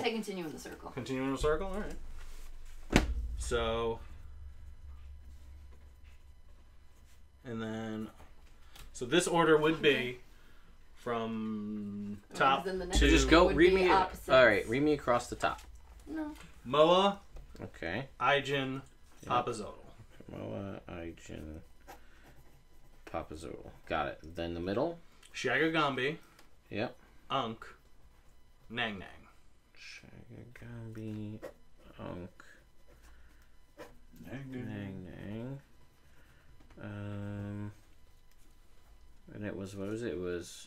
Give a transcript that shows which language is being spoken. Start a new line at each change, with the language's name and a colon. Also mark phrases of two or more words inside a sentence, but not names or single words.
English: I say continue in the circle. Continue in a circle? Alright. So... And then... So this order would be from top Then the next So to just go would read be me. opposites. All right, read me across the top. No. Moa, Okay. Aijin, Papa Zodal. Moa, Aijin, Papazodal. Got it. Then the middle. Shagagambi, Yep. Unk, Nang Nang. Shagagambi, Unk, Nang Nang. And it was, what was it? It was